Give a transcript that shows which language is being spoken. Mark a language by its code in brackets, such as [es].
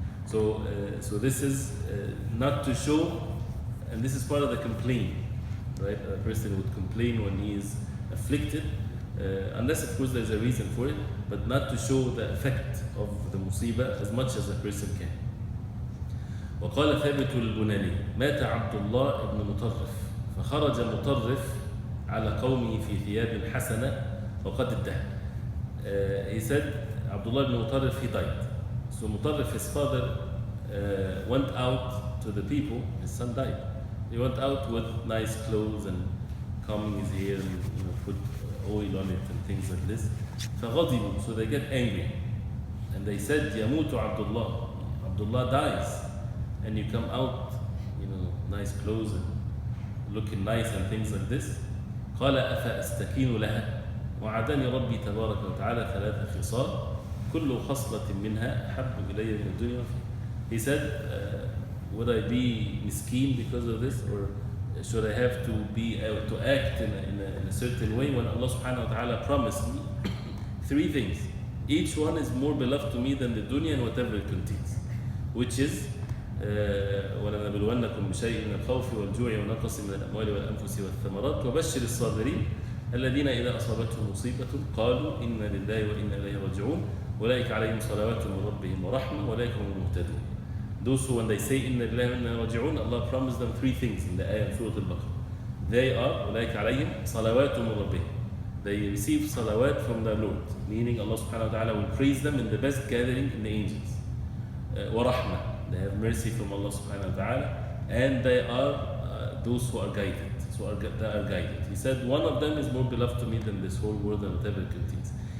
[en] So this is not to show, and this is part of the complaint, right? A person would complain when he is afflicted, unless of course there's a reason for it, but not to show the effect of the musibah as much as a person can. [ar] وقال ثابت البناني مات عبد الله بن مطرف فخرج مطرف على قومه في ثياب حسنة وقد ادهن. [en] He said Abdullah ibn Mutarrif, he died. So Mutarrif, his father, went out to the people. His son died. He went out with nice clothes and combing his hair and put oil on it and things like this. [ar] فغضبوا, [en] so they get angry, and they said, [ar] يموت عبد الله. [en] Abdullah dies, and you come out, nice clothes and looking nice and things like this. [ar] قال أفأستكين لها وعدني ربي تبارك وتعالى ثلاث خصال كل خصلة منها أحب إلي من الدنيا. [en] He said, would I be miskin because of this, or should I have to act in a certain way when Allah subhanahu wa ta'ala promised me 3 things. Each one is more beloved to me than the dunya and whatever it contains, which is [ar] وَلَنَبْلُوَنَّكُمْ بِشَيْءٍ مِنَ الْخَوْفِ وَالْجُوعِ وَنَقْصٍ مِنَ الْأَمْوَالِ وَالْأَنفُسِ وَالثَّمَرَاتِ وَبَشِّرِ الصَّابِرِينَ الذين إذا أصابتهم مصيبة قالوا إنا لله وإنا إليه راجعون أولئك عليهم صلوات من ربهم ورحمة أولئك هم المهتدون. [en] Those who when they say [ar] إنا لله وإنا إليه راجعون, [en] Allah promised them three things in the ayah of Surah Al-Baqarah. They are [ar] أولئك عليهم صلوات من ربهم. [en] They receive salawat from their Lord, meaning Allah subhanahu wa ta'ala will praise them in the best gathering in the angels. وَرَحْمَةً, they have mercy from Allah subhanahu wa ta'ala, and they are those who are guided. They are guided. He said, one of them is more beloved to me than this whole world and whatever it contains.